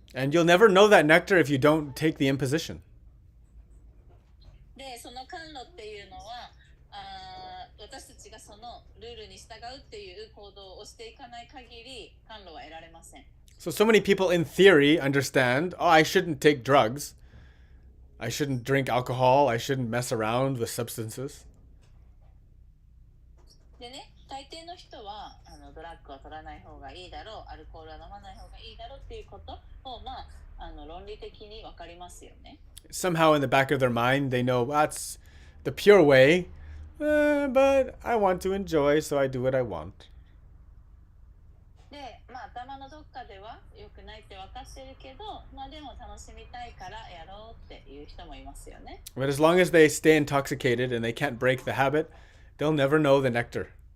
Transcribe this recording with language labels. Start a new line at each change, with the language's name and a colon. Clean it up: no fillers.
English: And you'll never know that nectar if you don't take the imposition.
Japanese: で、その甘露っていうのは私たちがそのルールに従うっていう行動をしていかない限り甘露は得られません。
English: So many people in theory understand, oh, I shouldn't take drugs. I shouldn't drink alcohol. I shouldn't mess around with substances.
Japanese: でね、大抵の人はドラッグは取らない方がいいだろう、アルコールは飲まない方がいいだろうっていうことを、論理的に分かりますよね。
English: Somehow in the back of their mind, they know that's the pure way, but I want to enjoy, so I do what I want.
Japanese: で、頭のどっかでは良くないって分かってるけど、でも楽しみたいからやろうっていう人もいますよね。
English: But as long as they stay intoxicated and they can't break the habit, they'll never know the nectar.